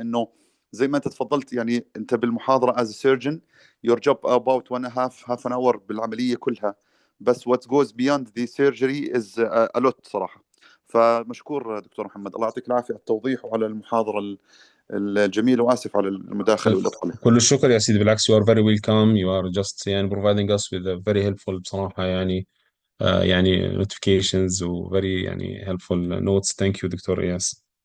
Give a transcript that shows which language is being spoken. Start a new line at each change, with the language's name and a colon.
Arabic: لأنه زي ما أنت تفضلت يعني أنت بالمحاضرة
English: as a surgeon your job about 1.5 hour
Arabic: بالعملية كلها، بس
English: what goes beyond the surgery is a lot
Arabic: صراحة. فمشكور دكتور محمد، الله يعطيك العافية على التوضيح وعلى المحاضرة الجميلة، وآسف على المداخلة والإطالة. كل الشكر يا سيدي، بالعكس
English: you are very welcome. You are just
Arabic: يعني
English: providing us with a very helpful
Arabic: بصراحة يعني
English: notifications
Arabic: و very يعني
English: helpful notes. Thank you doctor إياس.